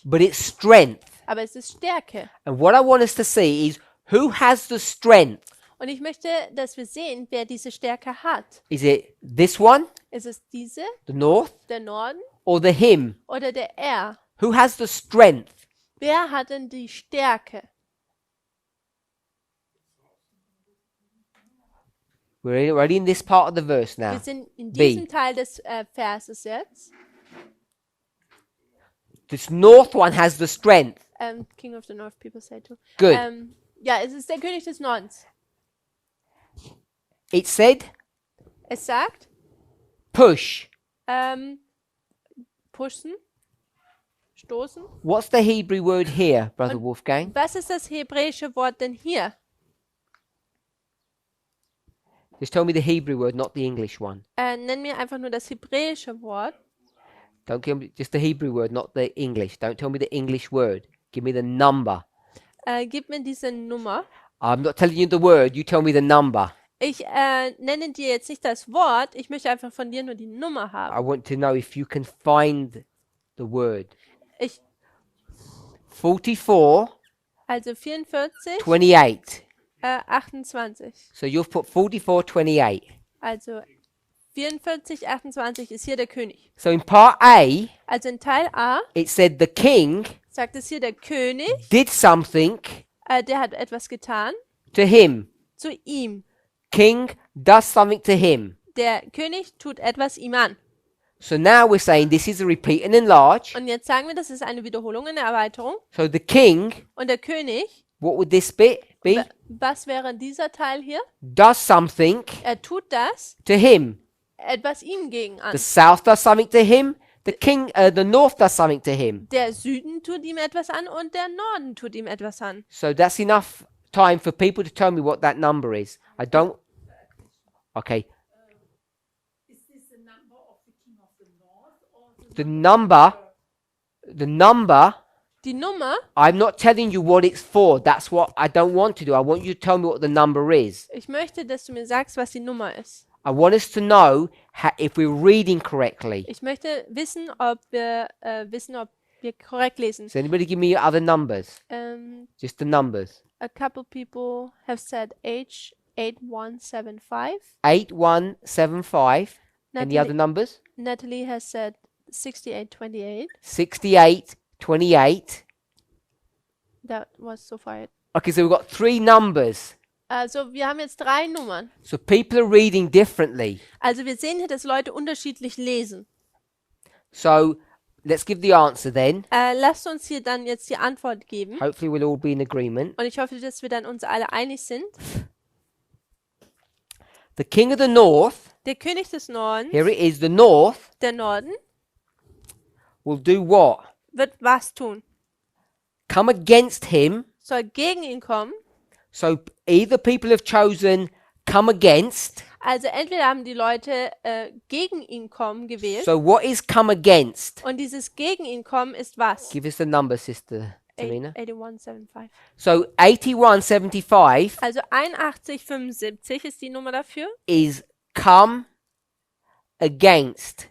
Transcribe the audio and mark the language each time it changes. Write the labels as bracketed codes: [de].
[en] But it's strength. [de] Aber es ist Stärke. [en] And what I want us to see is who has the strength. [de] Und ich möchte, dass wir sehen, wer diese Stärke hat. [en] Is it this one, [de] Ist es diese, [en] the north, [de] der Norden [en] or the him? [de] oder der Er? [en] Who has the strength? [de] Wer hat denn die Stärke? [en] We're already in this part of the verse [de] Wir [en] now. [de] sind in [en] B. [de] diesem Teil des Verses jetzt. [en] This north one has the strength. King of the North, people say too. Good. [de] Ja, es ist der König des Nordens. [en] It said [de] Es sagt, [en] push. [de] pushen, stoßen. [en] What's the Hebrew word here, Brother Wolfgang? [de] Was ist das hebräische Wort denn hier? [en] Just tell me the Hebrew word, not the English one. [de] Nenn mir einfach nur das hebräische Wort. [en] Don't give me just the Hebrew word, not the English. Don't tell me the English word. Give me the number. [de] Gib mir diese Nummer. [en] I'm not telling you the word, you tell me the number. [de] Ich nenne dir jetzt nicht das Wort, ich möchte einfach von dir nur die Nummer haben. [en] I want to know if you can find the word. [de] Ich, 44, also 44, 28. 28. [en] So you've put 44, 28. [de] Also 44, 28 ist hier der König. [en] So in part A, [de] Also in Teil A [en] it said the king [de] sagt es hier der König, [en] did something [de] der hat etwas getan [en] to him. [de] zu ihm. [en] King does something to him. [de] Der König tut etwas ihm an. [en] So now we're saying this is a repeat and enlarge. [de] Und jetzt sagen wir, das ist eine Wiederholung, eine Erweiterung. [en] So the king, [de] Und der König, [en] what would this bit be? [de] was wäre dieser Teil hier? [en] Does something [de] Er tut das, [en] to him. [de] etwas ihm gegen an. [en] The south does something to him. The north does something to him. [de] Der Süden tut ihm etwas an und der Norden tut ihm etwas an. [en] So that's enough time for people to tell me what that number is. I don't. Okay. Is this the number of the king of the north or The number. [de] Die Nummer, [en] I'm not telling you what it's for. That's what I don't want to do. I want you to tell me what the number is. [de] ich möchte, dass du mir sagst, was die Nummer ist. [en] I want us to know if we're reading correctly. [de] Ich möchte wissen, ob wir korrekt lesen. [en] Does anybody give me other numbers? Just the numbers. A couple people have said H8175. 8175. Any other numbers? Natalie has said 6828. 6828. That was so far it. Okay, so we've got 3 numbers. [de] Also wir haben jetzt 3 Nummern. [en] So people are reading differently. [de] Also wir sehen hier, dass Leute unterschiedlich lesen. [en] So let's give the answer then. [de] Lasst uns hier dann jetzt die Antwort geben. [en] Hopefully we'll all be in agreement. [de] Und ich hoffe, dass wir dann uns alle einig sind. [en] The king of the north, [de] Der König des Nordens, [en] here it is, the north [de] der Norden, [en] will do what? [de] wird was tun? [en] Come against him. [de] Soll gegen ihn kommen. [en] So either people have chosen come against. [de] Also entweder haben die Leute gegen ihn kommen gewählt. [en] So what is come against? [de] Und dieses gegen ihn kommen ist was? [en] Give us the number, Sister Tamina. 8175. So 8175 [de] Also 8175 ist die Nummer dafür. [en] is come against.